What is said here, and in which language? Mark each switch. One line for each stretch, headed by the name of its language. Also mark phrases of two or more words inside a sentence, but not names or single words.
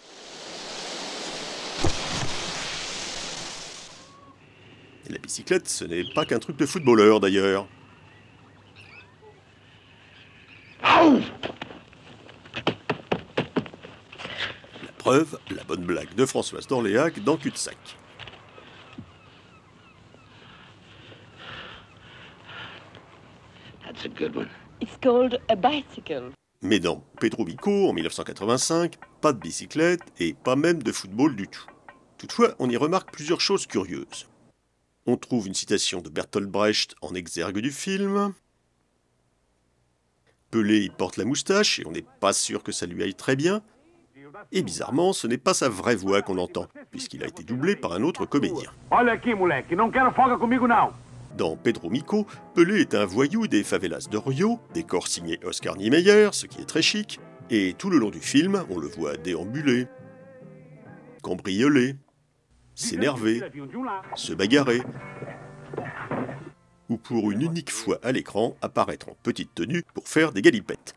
French: Et la bicyclette, ce n'est pas qu'un truc de footballeur d'ailleurs. La preuve, la bonne blague de Françoise d'Orléac dans Cul-de-sac.
English: That's a good one. It's called a bicycle.
French: Mais dans Pedro Vico, en 1985, pas de bicyclette et pas même de football du tout. Toutefois, on y remarque plusieurs choses curieuses. On trouve une citation de Bertolt Brecht en exergue du film. Pelé y porte la moustache et on n'est pas sûr que ça lui aille très bien. Et bizarrement, ce n'est pas sa vraie voix qu'on entend, puisqu'il a été doublé par un autre comédien.
Portuguese: Olha aqui, moleque, não quero folga comigo não.
French: Dans Pedro Mico, Pelé est un voyou des favelas de Rio, décor signé Oscar Niemeyer, ce qui est très chic, et tout le long du film, on le voit déambuler, cambrioler, s'énerver, se bagarrer, ou pour une unique fois à l'écran, apparaître en petite tenue pour faire des galipettes.